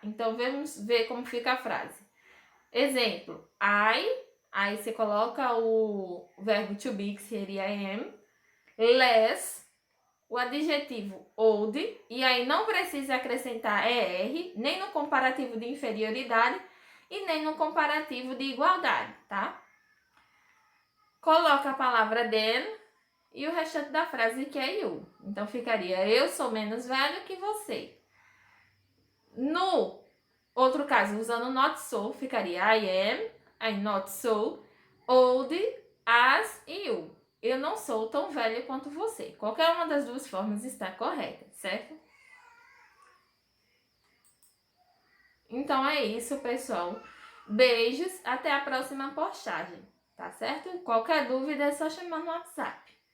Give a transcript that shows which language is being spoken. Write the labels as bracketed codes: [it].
[pt] Então, vamos ver como fica a frase. Exemplo, aí você coloca o verbo to be, que seria am, less, o adjetivo old, e aí não precisa acrescentar er, nem no comparativo de inferioridade e nem no comparativo de igualdade, tá? Coloca a palavra than e o restante da frase que é you. Então ficaria eu sou menos velho que você. No outro caso, usando [en] not so, [pt] ficaria [en] I not so old as you. [pt] Eu não sou tão velho quanto você. Qualquer uma das duas formas está correta, certo? Então é isso, pessoal. Beijos, até a próxima postagem, tá certo? Qualquer dúvida é só chamar no WhatsApp.